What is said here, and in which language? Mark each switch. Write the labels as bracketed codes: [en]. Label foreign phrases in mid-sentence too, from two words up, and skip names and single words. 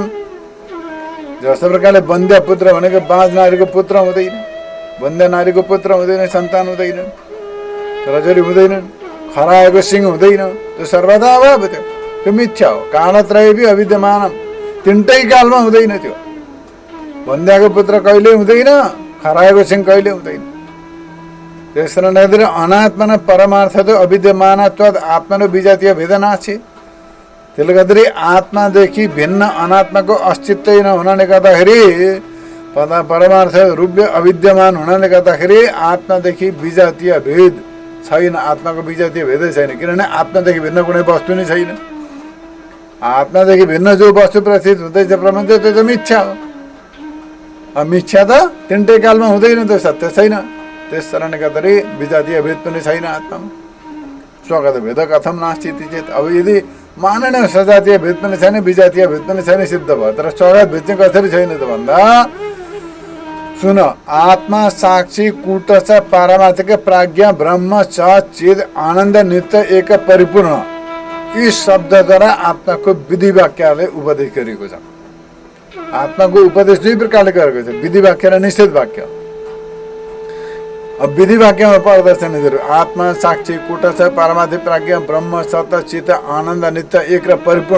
[ne] जस्तो प्रकारले वन्द्य पुत्र भनेको बाँझ नारीको पुत्र हुँदैन, वन्द्य नारीको पुत्र हुँदैन, सन्तान हुँदैन, रजरी हुँदैनन्, खराएको सिंह हुँदैन, त्यो सर्वदा अभाव थियो, त्यो मिथ्या हो। [sa] कालत्रय अविद्यमानम, [ne] तिनटै कालमा हुँदैन। त्यो वन्द्याको पुत्र कहिले हुँदैन, खराएको सिंह कहिले हुँदैन। [sa] त्यस कारणले अनात्मन परमार्थ त अविद्यमानत्वाद आत्मनो विजातीय भेद नास्ति। [ne] त्यसले गर्दाखेरि आत्मादेखि भिन्न अनात्माको अस्तित्व नहुनाले गर्दाखेरि परमार्थ रूपले अविद्यमान हुनाले गर्दाखेरि आत्मादेखि विजातीय भेद छैन। आत्माको विजातीय भेदै छैन, किनभने आत्मादेखि भिन्न कुनै वस्तु नै छैन। आत्मादेखि भिन्न जो वस्तु प्रतीत हुँदैछ प्रपञ्च त्यो त मिथ्या हो। मिथ्या त तिनटै कालमा हुँदैन, त्यो सत्य छैन। त्यस कारणले गर्दाखेरि विजातीय भेद पनि छैन आत्मामा। [sa] स्वगत भेद कथम नास्ति चेत। [ne] अब यदि मानेन सजातीय भेद पनि छैन, विजातीय भेद पनि छैन सिद्ध भयो, तर स्वगत भेद चाहिँ कसरी छैन त भन्दा सुन। [sa] आत्मा साक्षी कूटस्थ पारमार्थिक प्राज्ञा ब्रह्म च चिद आनन्द नित्य एक परिपूर्ण। [ne] यी शब्दद्वारा आत्माको विधि वाक्यले उपदेश गरिएको छ। आत्माको उपदेश दुई प्रकारले गरेको छ, विधि वाक्य र निषेध वाक्य। अब विधि वाक्यमा पर्दछ निजहरू आत्मा साक्षी कूटस्थ पारमार्थिक प्राज्ञा ब्रह्म सत्य चित्त आनन्द नित्य एक र परिपूर्ण।